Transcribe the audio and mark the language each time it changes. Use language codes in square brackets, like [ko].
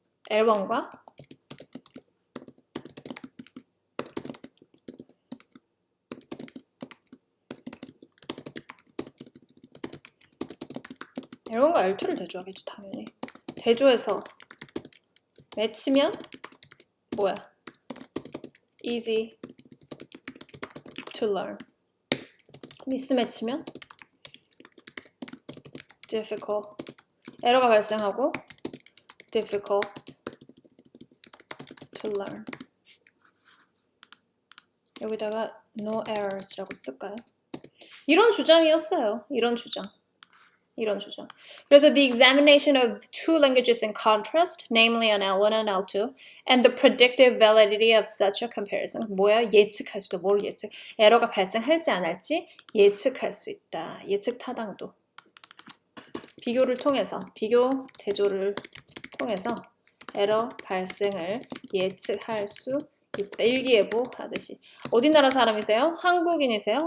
[ko] L1과 L2를 대조하겠죠, 당연히. 대조해서 매치면 뭐야? [en] Easy to learn. [ko] 미스매치면 difficult. 에러가 발생하고 [en] difficult to learn. [ko] 여기다가 [en] no errors [ko] 라고 쓸까요? 이런 주장이었어요. 이런 주장. [en] 그래서 the examination of two languages in contrast, namely an L1 and L2, and the predictive validity of such a comparison. [ko] 뭐야? 예측할 수 있다. 뭘 예측? 에러가 발생할지 안 할지 예측할 수 있다. 예측 타당도. 비교 대조를 통해서 에러 발생을 예측할 수 있다. 일기예보 하듯이. 어디 나라 사람이세요? 한국인이세요?